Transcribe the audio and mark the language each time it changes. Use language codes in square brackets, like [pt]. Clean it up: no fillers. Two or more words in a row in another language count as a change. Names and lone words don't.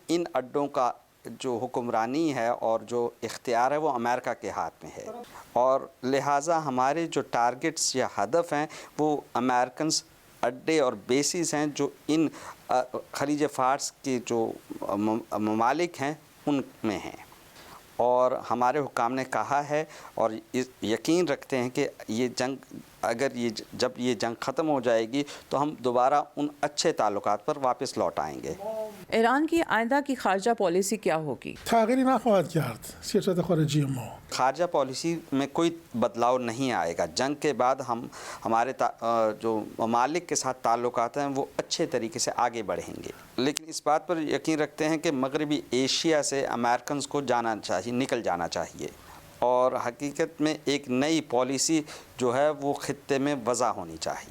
[ur] ان اڈوں کا جو حکمرانی ہے اور جو اختیار ہے وہ امریکہ کے ہاتھ میں ہے، اور لہٰذا ہمارے جو ٹارگٹس یا ہدف ہیں وہ امریکنز اڈے اور بیسز ہیں جو ان خلیج فارس کے جو ممالک ہیں ان میں ہیں. اور ہمارے حکام نے کہا ہے اور یقین رکھتے ہیں کہ یہ جنگ جب یہ جنگ ختم ہو جائے گی تو ہم دوبارہ ان اچھے تعلقات پر واپس لوٹ آئیں گے. ایران کی آئندہ کی خارجہ پالیسی کیا ہوگی؟ [fa] تغییری نخواهد کرد سیاست خارجی ما. [ur] خارجہ پالیسی میں کوئی بدلاؤ نہیں آئے گا. جنگ کے بعد ہمارے جو ممالک کے ساتھ تعلقات ہیں وہ اچھے طریقے سے آگے بڑھیں گے. لیکن اس بات پر یقین رکھتے ہیں کہ مغربی ایشیا سے امریکنز کو نکل جانا چاہیے اور حقیقت میں ایک نئی پالیسی جو ہے وہ خطے میں وضع ہونی چاہیے.